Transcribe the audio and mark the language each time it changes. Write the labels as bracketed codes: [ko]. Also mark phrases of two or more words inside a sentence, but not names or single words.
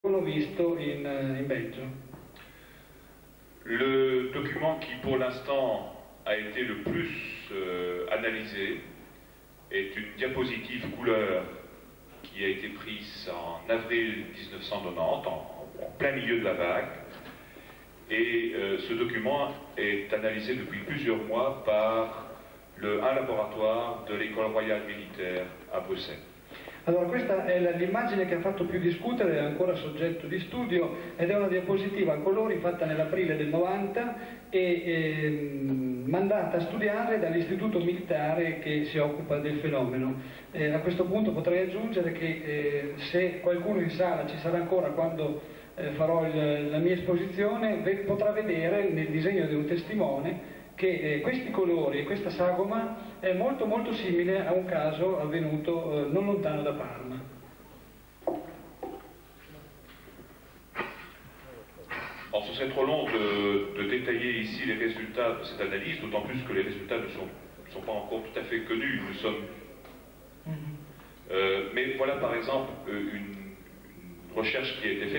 [it] visto in Belgio. [fr] Le document qui pour l'instant a été le plus analysé est une diapositive couleur qui a été prise en avril 1990, en plein milieu de la vague. Et ce document est analysé depuis plusieurs mois par un laboratoire de l'École royale militaire a Bruxelles. [it] Allora, questa è l'immagine che ha fatto più discutere, è ancora soggetto di studio, ed è una diapositiva a colori fatta nell'aprile del 90 e mandata a studiare dall'istituto militare che si occupa del fenomeno. A questo punto potrei aggiungere che se qualcuno in sala ci sarà ancora quando farò la mia esposizione, potrà vedere nel disegno di un testimone che questi colori e questa sagoma è molto simile a un caso avvenuto non lontano da Parma. [fr] Alors, ce serait trop long de détailler ici les résultats de cette analyse, d'autant plus que les résultats ne sont pas encore tout à fait connus. Nous sommes... mais voilà par exemple une recherche qui a été faite.